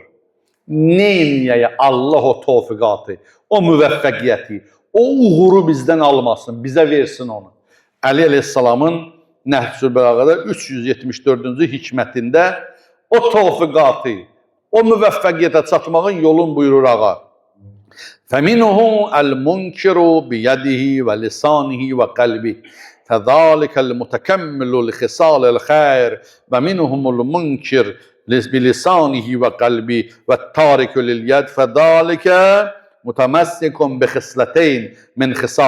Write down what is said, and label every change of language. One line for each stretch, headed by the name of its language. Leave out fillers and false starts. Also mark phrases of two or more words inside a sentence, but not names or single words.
Azerbaijani: Neyniyəyə Allah o tövfiqatı, o müvəffəqiyyəti, o uğuru bizdən almasın, bizə versin onu. Əli əleyhissalamın Nəhcül Bəlağədə 374-cü hikmətində o tövfiqatı, o müvəffəqiyyətə çatmağın yolun buyurur ağa.
Arabic: فَمِنُهُ الْمُنْكِرُ بِيَدِهِ وَلِسَانِهِ وَقَلْبِهِ فَذَلِكَ الْمُتَكَمِّلُ لِخِصَالِ الْخَيْرِ وَمِنْهُمُ الْمُنْكِرُ بِلِسَانِهِ وَقَلْبِهِ وَالتَّارِكُ لِلْيَدِ فَذَلِكَ مُتَمَسِّكٌ بِخِصْلَتَيْنِ مِنْ خِصَالِ